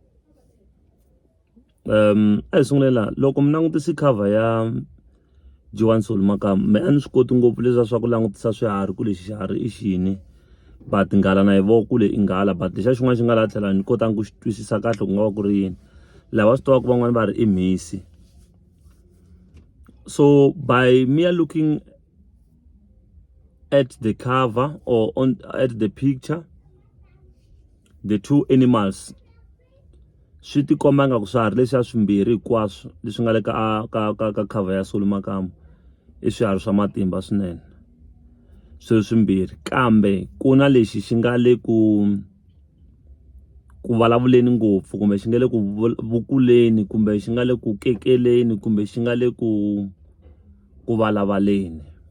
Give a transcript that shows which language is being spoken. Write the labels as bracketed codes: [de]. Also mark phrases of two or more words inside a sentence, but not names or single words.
[ts] Hi sungulela loko mi langutisa cover ya Juwan Soli Makam, me a ni swi koti ngopfu leswiya swa ku langutisa swiharhi ku lexi xiharhi i xini, but nghala na hi voko kule i nghala, but lexa xin'wana xi nga la tlhela ni kotanga ku xi twisisa kahle ku nga va ku ri yini. Lava swi tivaka van'wani va ri i mhisi. [en] So by me looking at the cover or at the picture, the two animals, [ts] swi ti komba nga ku swiharhi leswiya swimbirhi hinkwaswo leswi nga le ka cover ya Soli Makam i swiharhi swa matimba swinene, swilo swimbirhi. Kambe ku na lexi xi nga le ku vulavuleni ngopfu, kumbe xi nga le ku vukuleni, kumbe xi nga le ku kekeleni, kumbe xi nga le ku valavaleni.